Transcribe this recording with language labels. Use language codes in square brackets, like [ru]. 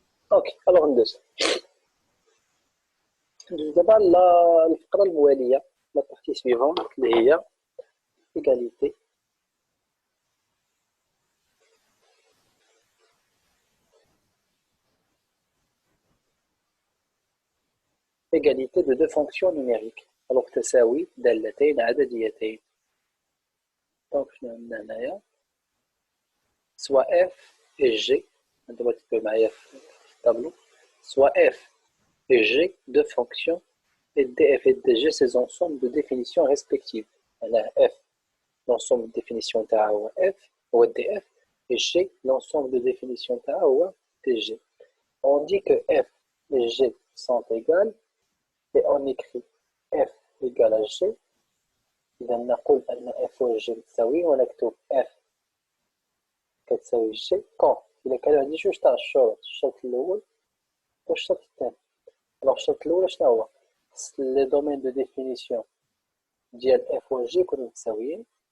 [ar] Ok, alors ندوز دابا الفقرة الموالية لا بارتي سويفون اللي هي [fr] égalité égalité de deux fonctions numériques. [ar] alors تساوي دالتين عدديتين. دونك شنو عندنا هنايا [fr] soit f et g [ar] دابا تكتب معايا في الطابلو [fr] soit f et g deux fonctions et df et dg ces ensembles de définitions respectives. هنا f l'ensemble de définition تاعها هو f هو df et g l'ensemble de définition تاعها هو dg. On dit que f et g sont égales et on écrit f égale à g. [ar] إذا نقول أن f و g تساوي ونكتب f كتساوي g quand إلا كانوا عندي جوج تاع الشروط الشرط الأول والشرط الثاني. alors الشرط الأول شنو هو خص لي [fr] دومين دو ديفينيسيون [ar] ديال f و g يكونوا متساويين.